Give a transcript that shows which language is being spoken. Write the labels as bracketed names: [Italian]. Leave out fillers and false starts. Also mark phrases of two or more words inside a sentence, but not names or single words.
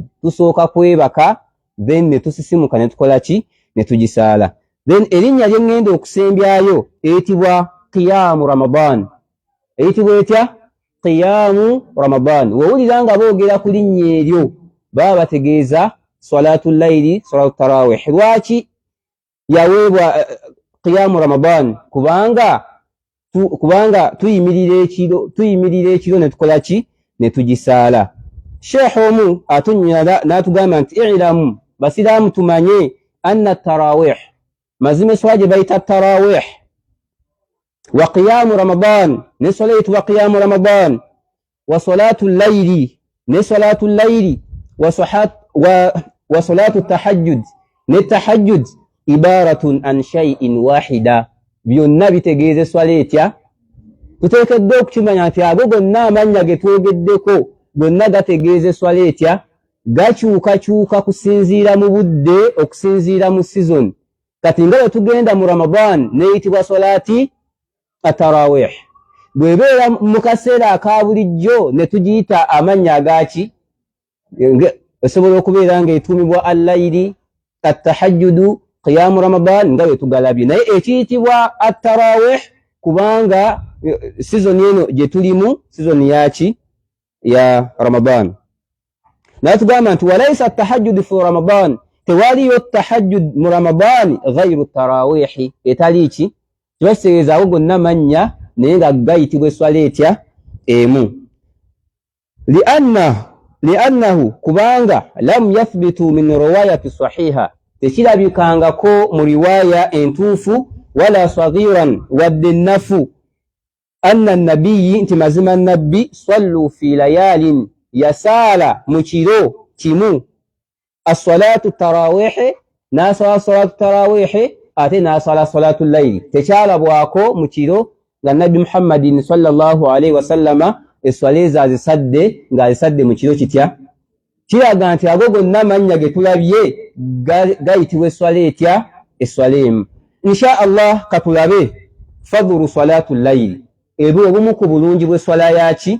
[Ganda] Tusooka kwebaka then ne tusisimuka ne tukola ki ne tugisaala. Then erinnya lye ngenda okusembyayo eyitibwa [Arabic] قيام رمضان. [Ganda] Eyitibwa etya? [Arabic] قيام رمضان. [Ganda] Wowulira nga boogera ku linnya eryo baba bategeeza [Arabic] صلاة الليل صلاة التراويح. [Ganda] Lwaki yaweebwa [Arabic] قيام رمضان? [Ganda] Kubanga tuyimirira ekiro ne tukola ki ne tugisaala. Sheikh omu atunnyala n'atugamba nti i'lamu basiraamu tumanye [Arabic] أن التراويح [Ganda] mazime swala gye bayita [Arabic] التراويح وقيام رمضان [Ganda] ne swala eyitibwa [Arabic] قيام رمضان وصلاة الليل [Ganda] ne [Arabic] صلاة الليل وصلاة التهجد [Ganda] ne [Arabic] التهجد عبارة عن شيء واحد. [Ganda] Byonna bitegeeze swala etya? Tuteekeddwa okukimanya nti ago gonna amannya ge twogeddeko gonna gategeeze swala etya? Gakyukakyuka kusinziira mu budde okusinziira mu season. Kati nga bwe tugenda mu ramadan neyitibwa [Arabic] صلاة التراويح. [Ganda] Bwebeera mu kaseera aka bulijjo ne tugiyita amannya agaki? Esobola okubeera nga etuumibwa [Arabic] الليل التهجد قيام رمضان [Ganda] nga bwe tugalabye. Naye ekiyitibwa at-tarawih kubanga season eno gye tulimu season yaki? Ya ramadan. Natugamba nti [Arabic] وليس التهجد في رمضان, [Ganda] tewaliyo at-tahajjud mu ramadan [Arabic] غير التراويح. [Ganda] Etali ki? Tubaseeza awo gonna mannya naye nga gayitibwa eswala etya? Emu. li'annahu kubanga [Arabic] لم يثبت من رواية صحيحة, [Ganda] tekirabikangako mu riwaya entuufu [Arabic] ولا صغيرا [Ganda] wadde nafu [Arabic] أن النبي [Ganda] nti mazima nabbi [Arabic] صلى في ليال [Ganda] yasaala mu kiro kimu [Arabic] الصلاة التراويح [Ganda] nasala [Arabic] صلاة التراويح [Ganda] ate nasala [Arabic] صلاة الليل. [Ganda] Tekyalabwako mu kiro nga nabbi Muhammadin sallallahu alaihi wasallama eswala ezo azisadde nga azisadde mu kiro kitya? Kiraga nti ago gonna mannya ge tulabye gayitibwa eswala etya? Eswala emu. Insha Allah katulabe [Arabic] فضل صلاة الليل [Ganda] ebyo obumu ku bulungi bw'eswala yaki?